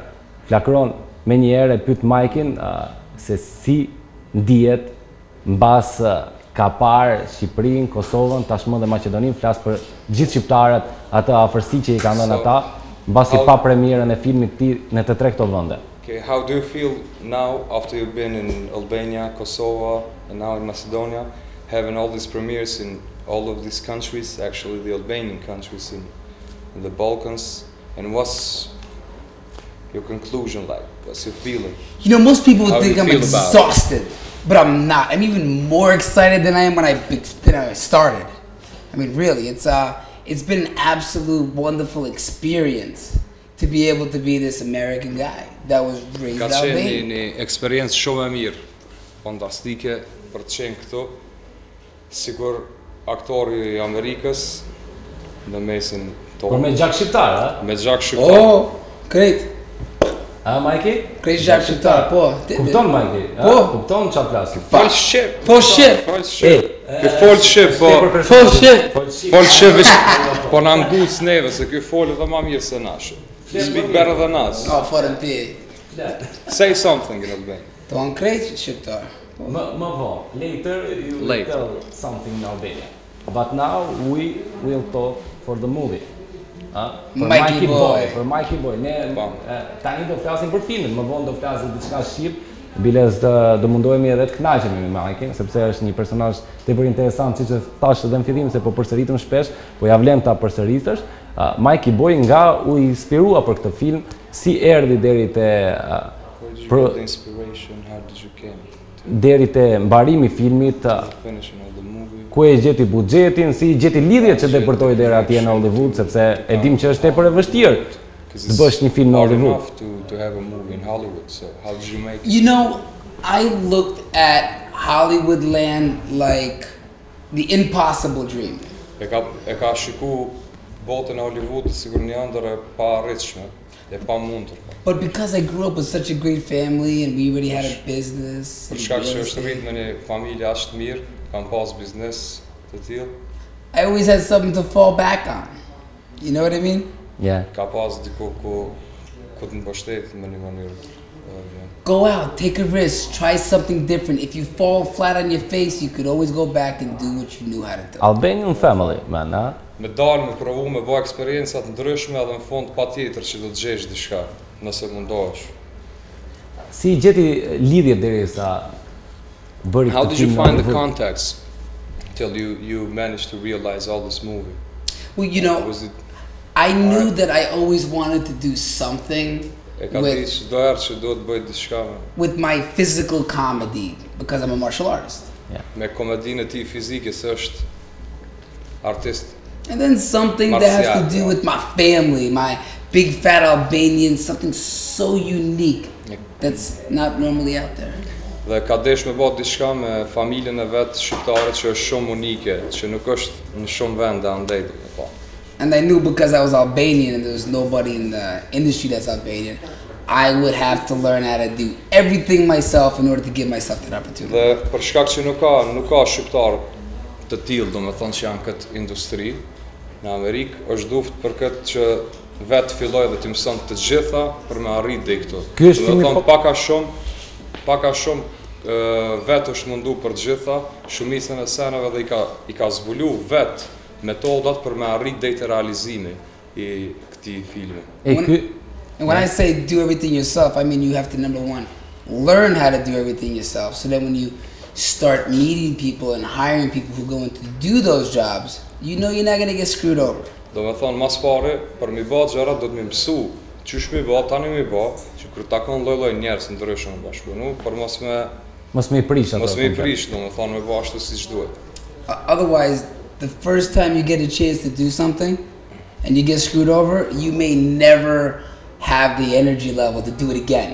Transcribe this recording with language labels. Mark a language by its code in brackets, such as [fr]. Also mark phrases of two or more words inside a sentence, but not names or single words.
[sq] Flakron menjëherë e pyet Mikein se si ndihet mbas ka parë Shqipërinë, Kosovën, tashmë dhe Maqedoninë, flas për gjithë shqiptarët, atë afërsi që i kanë dhënë ata mbasi pa premierën e filmit të tij në të tre këto vende. [en] Okay, how do you feel now after you've been in Albania, Kosovo, and now in Macedonia, having all these premieres in all of these countries, actually the Albanian countries in the Balkans, and what's your conclusion like? What's your feeling? You know, most people think I'm exhausted, but I'm not. I'm even more excited than I am when I started. I mean, really, it's been an absolute wonderful experience to be able to be this American guy that was raised out there. [sq] Ka qenë një eksperiencë shumë e mirë, fantastike për të qenë këtu. Sigur aktori i Amerikës në mesin tonë. Por me gjak shqiptar, a? Me gjak shqiptar. [en] Oh, great. Mikey? [sq] Great gjak shqiptar, po. Kupton Mikey? Po. Kupton çfarë flasim? Fol shqip. Po shqip. Fol shqip. Ky fol shqip, po. Fol shqip. Fol shqip, po na nguc neve se ky fol edhe më mirë se na. [en] You speak better than us. Oh, for the Say something in Albanian. Don't crazy shqiptar. [sq] Më vonë, [en] later you will tell something in Albanian. But now we will talk for the movie. Mikey Boy. [sq] Për Mikey Boy. Ne tani do flasim për filmin, më vonë do flasim diçka shqip. Biles do mundohemi edhe të kënaqemi me Mikey, sepse është një personazh tepër interesant, siç e thash edhe në fillim se po përsëritem shpesh, po ja vlen ta përsëritësh. Mikey Boy nga u inspirua për këtë film, si erdhi deri te mbarimi i filmit, ku e gjeti buxhetin, si gjeti lidhjet që depërtoi deri atje në Hollywood, sepse e dim që është tepër e vështirë të bësh një film në Hollywood. [en] You know, I looked at Hollywoodland like the impossible dream. [sq] E ka shiku botën e Hollywoodit sigur një ëndër e pa arritshme, e pa mundur. [en] But because I grew up with such a great family and we already had a business. [sq] Për shkak që është rrit me një familje aq të mirë, kam pas biznes të tillë. [en] I always had something to fall back on. You know what I mean? Yeah. [sq] Ka pas diku ku të mbështet në një mënyrë. [en] Go out, take a risk, try something different. If you fall flat on your face, you could always go back and do what you knew how to do. Albanian family, man, ha? [sq] Me dalë, me provu, me bëj eksperiencat ndryshme edhe në fund patjetër që do të gjesh diçka, nëse mundohesh. Si gjeti lidhje derisa bëri [en] How [sq] këtë [en] did you [sq] film në [en] find the [sq] Hollywood. [en] contacts till you managed to realize all this movie? Well, you know, Was it I knew that I always wanted to do something with my physical comedy because I'm a martial artist. [sq] Me komedinë e tij fizike se është artist. [en] And then something that has to do with my family, my big fat Albanian, something so unique that's not normally out there. [sq] Dhe ka desh me bë diçka me familjen e vet shqiptare që është shumë unike, që nuk është në shumë vende andaj, domethënë. [en] And I knew because I was Albanian and there was nobody in the industry that's Albanian, I would have to learn how to do everything myself in order to give myself that opportunity. [sq] Dhe për shkak që nuk ka shqiptar të tillë, domethënë që janë këtë industri në Amerikë, është duft për këtë që vetë filloj dhe të mëson të gjitha për me arrit deri këtu. Domethënë pak a shumë vetë është mundu për të gjitha, shumicën e senave dhe i ka zbulu vetë metodat për me arrit deri te realizimi I këtij filmi. [en] And when I say do everything yourself, I mean you have to, number one, learn how to do everything yourself, so that when you start meeting people and hiring people who are going to do those jobs, you know you're not going to get screwed over. [sq] Do me thonë, mas pare, për mi ba gjërat do të mi mësu, qysh mi ba, tani mi ba, që kër takon lloj njerëz ndryshëm bashkëpunu, për mos me prish ato. Mos me prish, do me thonë, me ba ashtu siç duhet. [en] Otherwise, the first time you get a chance to do something and you get screwed over, you may never have the energy level to do it again.